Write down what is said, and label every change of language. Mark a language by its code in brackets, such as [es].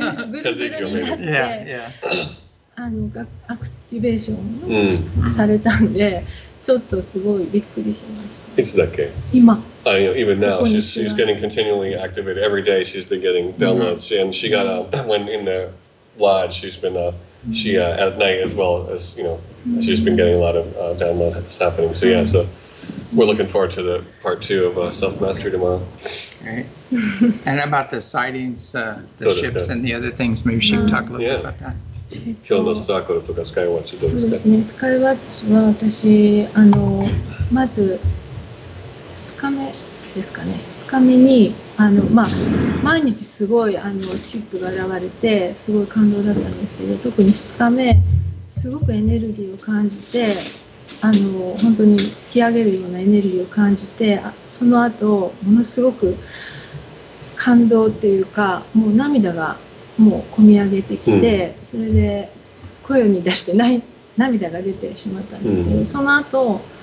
[ja] ぐるぐるになって、アクティベーションされたんで、ちょっとすごいびっくりしました。いつだっけ? 今。 [en] Even now, she's getting continually activated. Every day she's been getting downloads. And she got, when in the lodge, she's been, at night as well as, she's been getting a lot of downloads happening. So so we're looking forward to the part 2 of Self-Mastery tomorrow. Right. And about the sightings, the ships and the other things, maybe she can talk a little bit about that. [ja] 今日のサークルとかスカイワッチどうですか? そうですね、スカイワッチは私まず2日目ですかね。 2日目に毎日すごいシップが現れてすごい感動だったんですけど、特に2日目すごくエネルギーを感じて本当に突き上げるようなエネルギーを感じて、その後ものすごく感動っていうか、もう涙がもう込み上げてきて、それで声に出して涙が出てしまったんですけど、その後